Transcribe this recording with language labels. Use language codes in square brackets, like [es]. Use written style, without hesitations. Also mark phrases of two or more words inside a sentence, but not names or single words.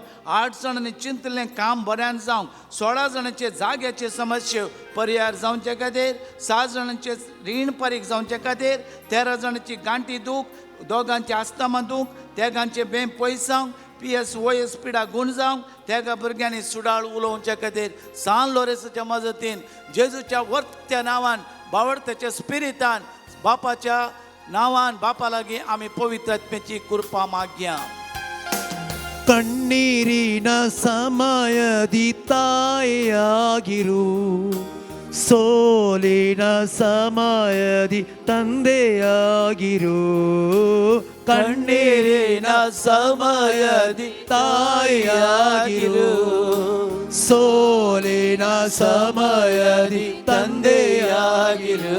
[kok] 8 जाणांनी चिंतलें काम बऱ्यान जावंक, 16 जाणांचे जाग्याचे समस्या पर्याय जावचे खातीर, 6 जाणांचे रीण फारीक जावचे खातीर, 13 जाणांची गांठी दूख, दोगांचे आस्थमा दूख, तेगांचे बें पयसांक, PSOS पिडा गुण जावंक, तेगा भुरग्यांनी सुडाळ उलोवचे खातीर सान लोरेसाच्या मजतीन जेजूच्या वर्त्या नांवान बावडत्याच्या स्पिरितान बापाच्या नांवान बापा लागीं आमी पवित्र आत्म्याची कृपा मागया. [kn] ಕಣ್ಣೀರಿನ ಸಮಯದಿ ತಾಯಿಯಾಗಿರು, ಸೋಲಿನ ಸಮಯದಿ ತಂದೆಯಾಗಿರು. ಕಣ್ಣೀರಿನ ಸಮಯದಿ ತಾಯಿಯಾಗಿರು, ಸೋಲಿನ ಸಮಯದಿ ತಂದೆಯಾಗಿರು.